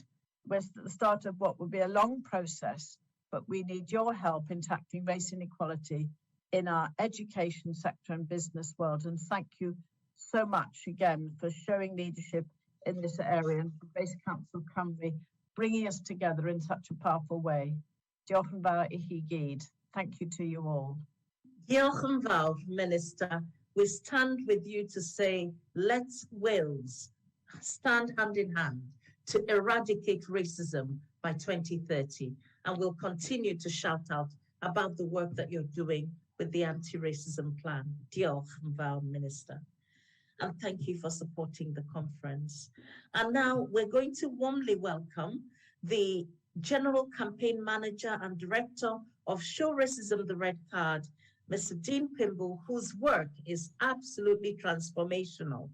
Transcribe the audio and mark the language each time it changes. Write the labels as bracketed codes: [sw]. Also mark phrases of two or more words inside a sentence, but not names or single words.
[en] We're at the start of what will be a long process, but we need your help in tackling race inequality in our education sector and business world. And thank you so much again for showing leadership in this area and for Race Council Cymru bringing us together in such a powerful way. [cy] Diolch yn fawr I chi gyd. [en] Thank you to you all. [cy] Diolch yn fawr, Minister. [en] We stand with you to say, let's Wales stand hand in hand to eradicate racism by 2030. And we'll continue to shout out about the work that you're doing with the anti-racism plan. [cy] Diolch yn fawr, Minister. [en] And thank you for supporting the conference. And now we're going to warmly welcome the General Campaign Manager and Director of Show Racism the Red Card, Mr. Dean Pimble, whose work is absolutely transformational.